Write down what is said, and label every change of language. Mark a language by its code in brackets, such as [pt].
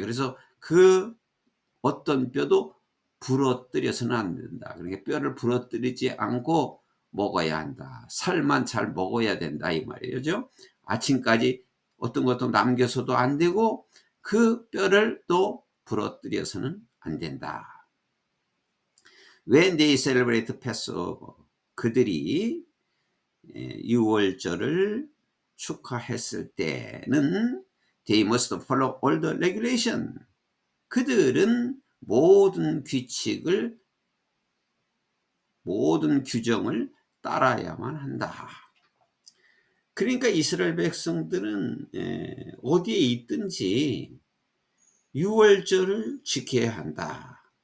[ko] 그래서 그 어떤 뼈도 부러뜨려서는 안 된다. 그러니까 뼈를 부러뜨리지 않고 먹어야 한다. 살만 잘 먹어야 된다, 이 말이죠. 아침까지 어떤 것도 남겨서도 안 되고, 그 뼈를 또 부러뜨려서는 안 된다. [en] When they celebrate Passover, [ko] 그들이 유월절을 축하했을 때는 [en] they must follow all the regulation. [ko] 그들은 모든 규칙을, 모든 규정을 따라야만 한다. 그러니까 이스라엘 백성들은 어디에 있든지 유월절을 지켜야 한다.